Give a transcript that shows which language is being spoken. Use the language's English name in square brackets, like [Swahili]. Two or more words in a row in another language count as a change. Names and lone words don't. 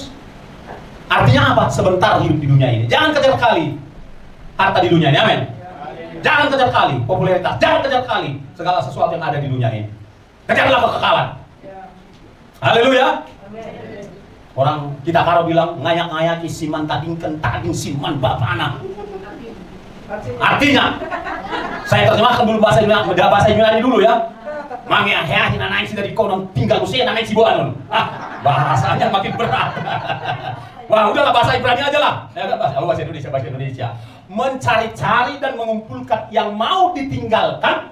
[Indonesian] Artinya apa? Sebentar hidup di dunia ini. Jangan kejar kali harta di dunia ini, amin. Jangan kejar kali popularitas, jangan kejar kali segala sesuatu yang ada di dunia ini. Kejarlah kekekalan. Haleluya. Orang kita karo bilang [Batak Karo] ngayak-ngayaki siman tadingken tading siman bapana. [Indonesian] Artinya, saya terjemahkan dulu bahasa Yunani dulu ya. Mangi aheahin anain sih dari konon tinggal usia namanya Cibuanon. Bahasanya makin berat. Wah, udahlah bahasa Ibrani aja lah. Ya, bahasa Indonesia. Mencari-cari dan mengumpulkan yang mau ditinggalkan.